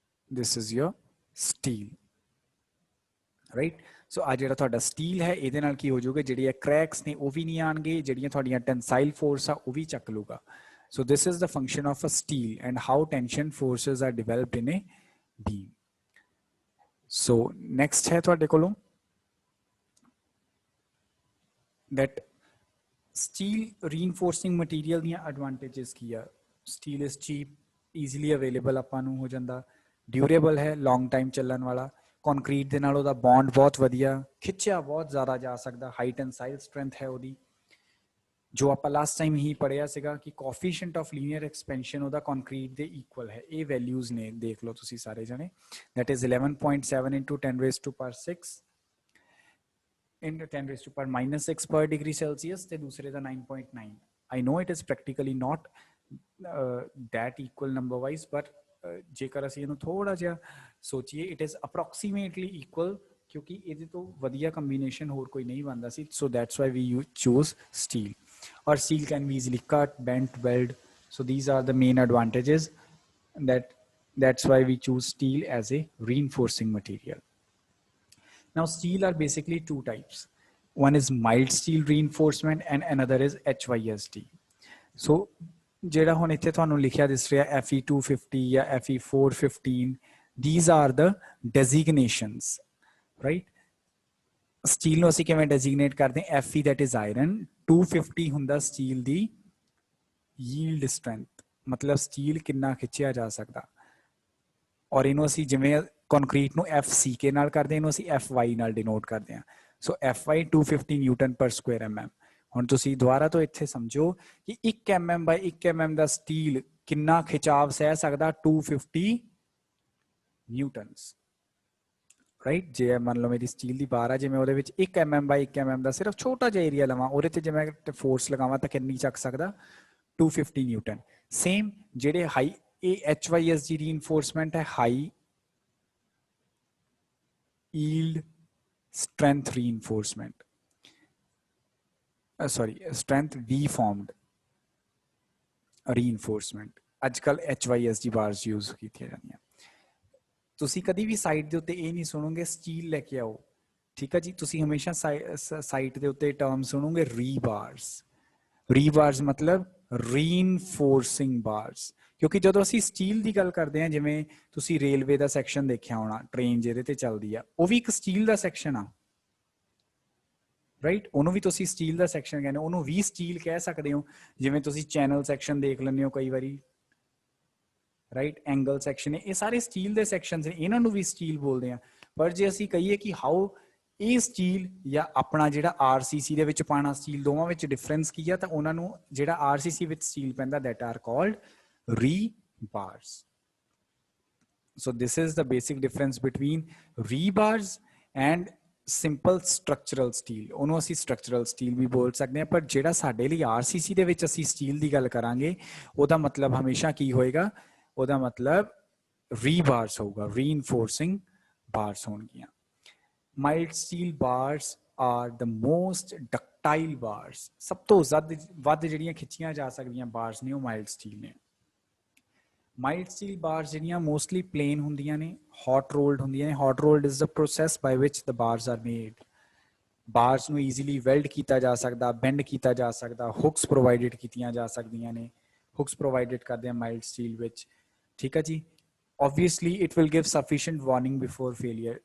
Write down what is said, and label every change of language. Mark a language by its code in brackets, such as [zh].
[en] this is your steel, right? [pa] So ਆ ਜਿਹੜਾ ਤੁਹਾਡਾ ਸਟੀਲ ਹੈ ਇਹਦੇ ਨਾਲ ਕੀ ਹੋ ਜਾਊਗਾ, ਜਿਹੜੀਆਂ cracks ਨੇ ਉਹ ਵੀ ਨਹੀਂ ਆਣਗੇ, ਜਿਹੜੀਆਂ ਤੁਹਾਡੀਆਂ tensile force ਆ ਉਹ ਵੀ ਚੱਕ ਲੂਗਾ. [en] So this is the function of a steel and how tension forces are developed in a beam. So next है [pa] ਤੁਹਾਡੇ ਕੋਲੋਂ [en] that steel reinforcing material ਦੀਆਂ advantages [pa] ਕੀ ਆ. [en] Steel is cheap, easily available [pa] ਆਪਾਂ ਨੂੰ ਹੋ ਜਾਂਦਾ, durable ਹੈ, long time ਚੱਲਣ ਵਾਲਾ, ਕੰਕਰੀਟ ਦੇ ਨਾਲ ਉਹਦਾ ਬੌਂਡ ਬਹੁਤ ਵਧੀਆ, ਖਿੱਚਿਆ ਬਹੁਤ ਜ਼ਿਆਦਾ ਜਾ ਸਕਦਾ, [en] high tensile strength [pa] ਹੈ ਉਹਦੀ, ਜੋ ਆਪਾਂ ਲਾਸਟ ਟਾਈਮ ਹੀ ਪੜ੍ਹਿਆ ਸੀਗਾ ਕਿ [en] coefficient of linear expansion [pa] ਉਹਦਾ ਕੰਕਰੀਟ ਦੇ ਇਕੁਅਲ ਹੈ. ਇਹ ਵੈਲਿਊਜ਼ ਨੇ, ਦੇਖ ਲਓ ਤੁਸੀਂ ਸਾਰੇ ਜਣੇ, [en] that is 11.7 into 10 raised to power 6 into 10 raised to power -6 per degree Celsius [pa] ਤੇ ਦੂਸਰੇ ਦਾ [en] 9.9. I know it is practically not that equal number wise, but [pa] ਜੇਕਰ ਅਸੀਂ ਇਹਨੂੰ ਥੋੜਾ ਜਿਹਾ ਸੋਚੀਏ [en] it is approximately equal, [pa] ਕਿਉਂਕਿ ਇਹਦੇ ਤੋਂ ਵਧੀਆ ਕੰਬੀਨੇਸ਼ਨ ਹੋਰ ਕੋਈ ਨਹੀਂ ਬਣਦਾ ਸੀ. [en] So that's why we choose steel. ਔਰ steel can be easily cut, bent, weld. So these are the main advantages that's why we choose steel as a reinforcing material. Now steel are basically two types. One is mild steel reinforcement and another is HYSD. [pa] So ਜਿਹੜਾ ਹੁਣ ਇੱਥੇ ਤੁਹਾਨੂੰ ਲਿਖਿਆ ਦਿਸ ਰਿਹਾ Fe250 ਜਾਂ Fe415, [en] these are the designations, right? [pa] Steel ਨੂੰ ਅਸੀਂ ਕਿਵੇਂ ਡੈਜ਼ਿਗਨੇਟ ਕਰਦੇ ਹਾਂ? Fe that is iron, 250 ਹੁੰਦਾ ਸਟੀਲ ਦੀ yield strength, ਮਤਲਬ ਸਟੀਲ ਕਿੰਨਾ ਖਿੱਚਿਆ ਜਾ ਸਕਦਾ, ਔਰ ਇਹਨੂੰ ਅਸੀਂ ਜਿਵੇਂ ਕੰਕਰੀਟ ਨੂੰ FCK ਨਾਲ ਕਰਦੇ, ਇਹਨੂੰ ਅਸੀਂ FY ਨਾਲ ਡਿਨੋਟ ਕਰਦੇ ਹਾਂ. ਸੋ FY 250 ਨਿਊਟਨ ਪਰ ਸਕੁਅਰ mm. ਹੁਣ ਤੁਸੀਂ ਦੁਬਾਰਾ ਤੋਂ ਇੱਥੇ ਸਮਝੋ ਕਿ 1 mm by 1 mm ਦਾ steel ਕਿੰਨਾ ਖਿਚਾਵ ਸਹਿ ਸਕਦਾ? 250 ਨਿਊਟਨਸ, ਰਾਈਟ? ਜੇ ਮੰਨ ਲਓ ਮੇਰੀ ਸਟੀਲ ਦੀ ਬਾਰ ਆ, ਜੇ ਮੈਂ ਉਹਦੇ ਵਿੱਚ 1 mm by 1 mm ਦਾ ਸਿਰਫ ਛੋਟਾ ਜਿਹਾ ਏਰੀਆ ਲਵਾਂ, ਉਹਦੇ ਤੇ ਜੇ ਮੈਂ ਫੋਰਸ ਲਗਾਵਾਂ ਤਾਂ ਕਿੰਨੀ ਚੱਕ ਸਕਦਾ? 250 ਨਿਊਟਨ. [en] Same ਜਿਹੜੇ high HYSD reinforcement ਹੈ, high yield strength reinforcement, sorry, strength V formed reinforcement. [pa] ਅੱਜਕੱਲ HYSD bars use ਕੀਤੀਆਂ ਜਾਂਦੀਆਂ. ਤੁਸੀਂ ਕਦੀ ਵੀ ਸਾਈਟ ਦੇ ਉੱਤੇ ਇਹ ਨਹੀਂ ਸੁਣੋਗੇ ਸਟੀਲ ਲੈ ਕੇ ਆਓ, ਠੀਕ ਹੈ ਜੀ? ਤੁਸੀਂ ਹਮੇਸ਼ਾ ਸਾਈਟ ਦੇ ਉੱਤੇ ਟਰਮ ਸੁਣੋਗੇ ਰੀਬਾਰਸ. ਰੀਬਾਰਸ ਮਤਲਬ ਰੀਇਨਫੋਰਸਿੰਗ ਬਾਰਸ, ਕਿਉਂਕਿ ਜਦੋਂ ਅਸੀਂ ਸਟੀਲ ਦੀ ਗੱਲ ਕਰਦੇ ਹਾਂ, ਜਿਵੇਂ ਤੁਸੀਂ ਰੇਲਵੇ ਦਾ ਸੈਕਸ਼ਨ ਦੇਖਿਆ ਹੋਣਾ, ਟ੍ਰੇਨ ਜਿਹਦੇ ਤੇ ਚੱਲਦੀ ਆ, ਉਹ ਵੀ ਇੱਕ ਸਟੀਲ ਦਾ ਸੈਕਸ਼ਨ ਆ, ਰਾਈਟ? ਉਹਨੂੰ ਵੀ ਤੁਸੀਂ ਸਟੀਲ ਦਾ ਸੈਕਸ਼ਨ ਕਹਿੰਦੇ ਹੋ, ਉਹਨੂੰ ਵੀ ਸਟੀਲ ਕਹਿ ਸਕਦੇ ਹੋ. ਜਿਵੇਂ ਤੁਸੀਂ ਚੈਨਲ ਸੈਕਸ਼ਨ ਦੇਖ ਲੈਂਦੇ ਹੋ ਕਈ ਵਾਰੀ, ਰਾਈਟ? ਐਂਗਲ ਸੈਕਸ਼ਨ, ਇਹ ਸਾਰੇ ਸਟੀਲ ਦੇ ਸੈਕਸ਼ਨਸ ਨੇ, ਇਹਨਾਂ ਨੂੰ ਵੀ ਸਟੀਲ ਬੋਲਦੇ ਆ. ਪਰ ਜੇ ਅਸੀਂ ਕਹੀਏ ਕਿ ਹਾਊ ਇਹ ਸਟੀਲ ਜਾਂ ਆਪਣਾ ਜਿਹੜਾ RCC ਦੇ ਵਿੱਚ ਪਾਣਾ ਸਟੀਲ, ਦੋਵਾਂ ਵਿੱਚ ਡਿਫਰੈਂਸ ਕੀ ਆ? ਤਾਂ ਉਹਨਾਂ ਨੂੰ ਜਿਹੜਾ RCC ਵਿੱਚ ਸਟੀਲ ਪੈਂਦਾ, [en] That are called rebars. So this is the basic difference between rebars and simple structural steel. [pa] ਉਹਨੂੰ ਅਸੀਂ structural steel ਵੀ ਬੋਲ ਸਕਦੇ ਹਾਂ, ਪਰ ਜਿਹੜਾ ਸਾਡੇ ਲਈ RCC ਦੇ ਵਿੱਚ ਅਸੀਂ ਸਟੀਲ ਦੀ ਗੱਲ ਕਰਾਂਗੇ, ਉਹਦਾ ਮਤਲਬ ਹਮੇਸ਼ਾ ਕੀ ਹੋਏਗਾ? ਉਹਦਾ ਮਤਲਬ rebars ਹੋਊਗਾ, reinforcing bars ਹੋਣਗੀਆਂ. [en] Mild steel bars are the most ductile bars. [pa] ਸਭ ਤੋਂ ਵੱਧ ਜਿਹੜੀਆਂ ਖਿੱਚੀਆਂ ਜਾ ਸਕਦੀਆਂ ਬਾਰਸ ਨੇ ਉਹ ਮਾਈਲਡ ਸਟੀਲ ਨੇ. ਮਾਈਲਡ ਸਟੀਲ ਬਾਰਸ ਜਿਹੜੀਆਂ ਮੋਸਟਲੀ ਪਲੇਨ ਹੁੰਦੀਆਂ ਨੇ, ਹੌਟ ਰੋਲਡ ਹੁੰਦੀਆਂ ਨੇ. Hot ruled is the process by which the ਬਾਰਸ R made. ਬਾਰਸ ਨੂੰ ਈਜ਼ੀਲੀ ਵੈਲਡ ਕੀਤਾ ਜਾ ਸਕਦਾ, ਬੈਂਡ ਕੀਤਾ ਜਾ ਸਕਦਾ, ਹੁਕਸ ਪ੍ਰੋਵਾਈਡਡ ਕੀਤੀਆਂ ਜਾ ਸਕਦੀਆਂ ਨੇ. ਹੁਕਸ ਪ੍ਰੋਵਾਈਡਡ ਕਰਦੇ ਆ ਮਾਈਲਡ ਸਟੀਲ ਵਿੱਚ, ਠੀਕ ਹੈ ਜੀ? [en] Obviously it will give sufficient warning before failure.